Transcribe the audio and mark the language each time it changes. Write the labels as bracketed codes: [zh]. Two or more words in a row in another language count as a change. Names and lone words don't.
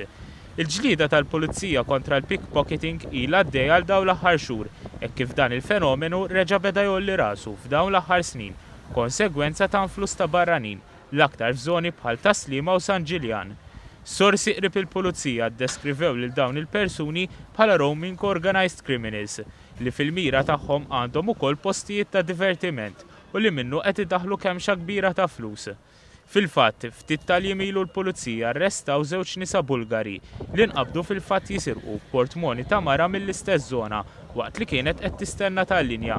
[mt] Il-ġlieda tal-pulizija kontra l-pickpocketing ilha għaddejja għal dawn l-aħħar xhur, hekk kif dan il-fenomenu reġa' beda jolli rasu f'dawn l-aħħar snin, konsegwenza ta' influss ta' barranin l-aktar f'żoni bħal Taslima u San Ġiljan. Sorsi qrib il-pulizija ddeskrivew lil dawn il-persuni bħala [en] roaming organized criminals [mt] li fil-mira tagħhom għandhom ukoll postijiet ta' divertiment u li minnu qed idaħħlu kemmxa kbira ta' flus. Fil-fatt, ftit tal-jiem ilu l-pulizija arrestaw żewġ nisa Bulgari li nqabdu fil-fatt jisirqu portmoni ta' mara mill-istess żona waqt li kienet qed tistenna tal-linja.